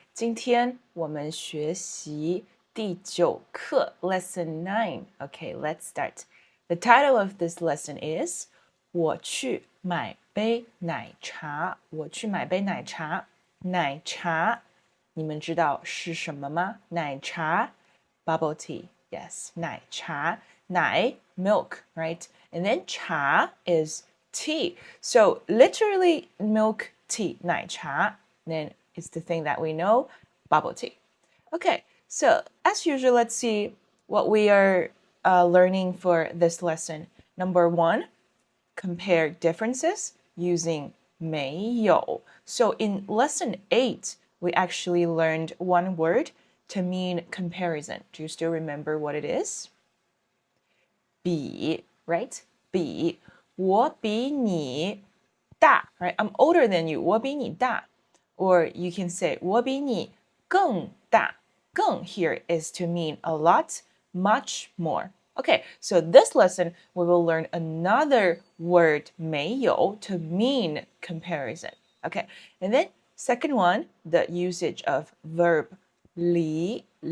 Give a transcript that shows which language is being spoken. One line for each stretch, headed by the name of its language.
Chinese: 今天我们学习第9课
English: Lesson 9. Okay, let's start. The title of this lesson is
Chinese: 我去买杯奶茶。我去买杯奶茶。奶茶，你们知道是什么吗？
English: 奶茶 bubble tea. Yes, 奶茶。奶 milk, right? And then 茶 is tea. So literally milk tea, 奶茶. Then it's the thing that we know, bubble tea. Okay, so as usual, let's see what we are learning for this lesson. Number 1, compare differences using 没有. So in lesson 8, we actually learned one word to mean comparison. Do you still remember what it is? 比, right?
Chinese: 比，我比你大, right?
English: I'm older than you.
Chinese: 我比你大.
English: Or you can say
Chinese: 我比你更大.
English: 更 here is to mean a lot, much more. Okay, so this lesson we will learn another word 没有 to mean comparison. Okay, and then second one, the usage of verb 离.